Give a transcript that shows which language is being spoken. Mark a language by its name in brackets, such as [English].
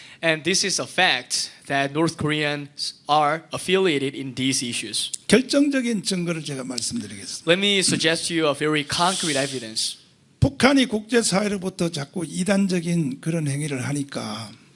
[English] And this is a fact that North Koreans are affiliated in these issues. [Korean] 결정적인 증거를 제가 말씀드리겠습니다. [English] Let me suggest to you a very concrete evidence. [Korean] 북한이 국제사회로부터 자꾸 이단적인 그런 행위를 하니까